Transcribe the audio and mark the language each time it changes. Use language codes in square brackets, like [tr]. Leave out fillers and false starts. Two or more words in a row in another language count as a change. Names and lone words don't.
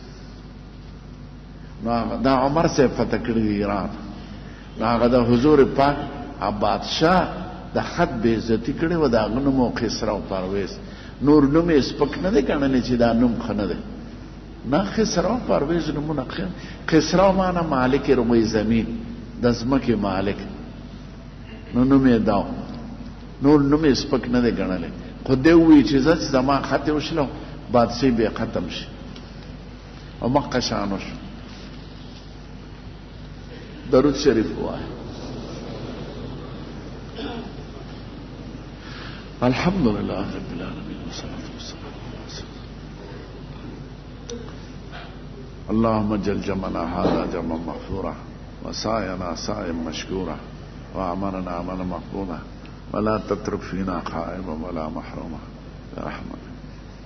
[ps] نو دا عمر صاحب فتح کړی ایران، نو هغه د حضور پاک بادشاہ د خط بې عزتي کړې وه، د هغه نوم و خسرو پرویز. نور نوم یې سپک نه دی ګڼلی چې دا نوم ښه نه دی، نه خسرو پرویز نومونه ښه. [fa] خسرو معنی مالک روی زمین، [ps] د ځمکې مالک، نو نوم یې دا نور نوم یې سپک نه دی ګڼلی. خو دی ووایي چې زه چې زما خط یې وشلو بادشاهي به یې ختم شي، او مخکې شان وشو. درود شریف ووایه. [ar] الحمد لله رب العالمين والصلاة والسلام على رسول الله. اللهم اجعل جمعنا هذا جمعا مغفورا وسعينا سعيا مشكورا وعملنا عملا مقبولا ولا تترك فينا خائبا ولا محروما برحمتك.